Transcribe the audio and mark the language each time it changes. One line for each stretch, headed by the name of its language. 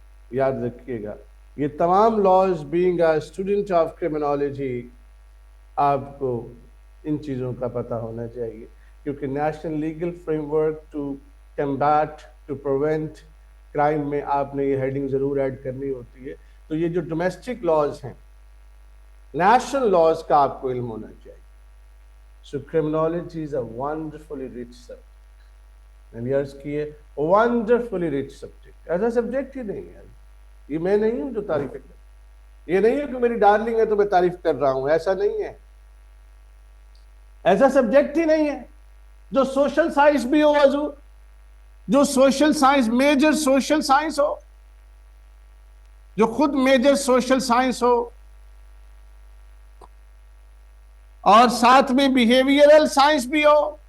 Urdu: یاد رکھیے گا یہ تمام laws, being a student of criminology, آپ کو ان چیزوں کا پتہ ہونا چاہیے، کیونکہ national legal frame work to combat, to prevent crime میں آپ نے یہ ہیڈنگ ضرور ایڈ کرنی ہوتی ہے. تو یہ جو ڈومیسٹک لاز ہیں، نیشنل لاز کا آپ کو علم ہونا چاہیے.
English: So criminology is a wonderfully rich subject.
Urdu: میں نے عرض کی ہے
English: wonderfully rich subject.
Urdu: ایسا سبجیکٹ ہی نہیں ہے. یہ میں نہیں ہوں جو تعریف کر، یہ نہیں ہے کہ میری ڈارلنگ ہے تو میں تعریف کر رہا ہوں، ایسا نہیں ہے. ایسا سبجیکٹ ہی نہیں ہے جو سوشل سائنس بھی ہو حضور، جو social science, major social science ہو، جو خود میجر سوشل سائنس ہو، اور ساتھ میں بیہیویئرل سائنس بھی ہو.